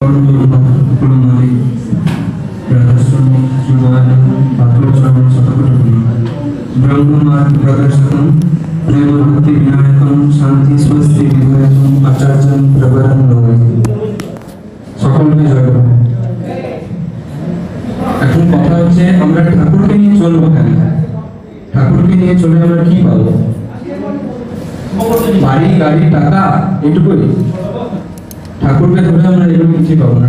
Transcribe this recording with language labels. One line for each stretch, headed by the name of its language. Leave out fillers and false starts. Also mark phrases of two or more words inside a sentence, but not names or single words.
Sanskrit: कुलमाली राधास्वामी शिवाय पाठोत्सव शतकोटि ब्रह्ममार्ग प्रदर्शकं प्रेमभक्ति विनायकं शांति स्वस्ति विधायकं आचार्यं प्रवरं नमामि।
Bangla: সকলকে জয় করো। এখন কথা হচ্ছে আমরা ঠাকুরকে নিয়ে চলবো কেন? ঠাকুরকে নিয়ে চলে আমরা কি পাবো? বাড়ি গাড়ি টাকা এটুকুই? ঠাকুরকে ধরে আমরা এগুলো কিছু পাবো না।